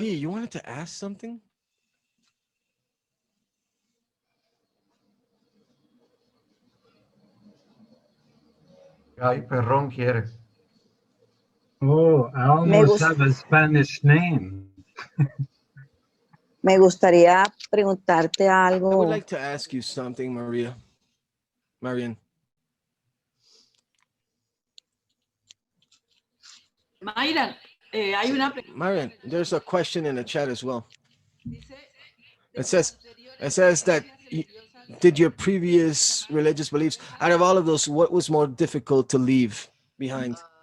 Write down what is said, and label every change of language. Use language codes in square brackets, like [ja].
[en] Guy, you wanted to ask something? [es] Ay, perrón quiere. [en] Oh, I almost have a Spanish name. [es] Me gustaría preguntarte [en] I would [es] algo. [en] like to ask you something, Marian. [es] Mayra, hay una pregunta. [en] Marian, there's a question in the chat as well. It says that did your previous religious beliefs, out of all of those, what was more difficult to leave behind?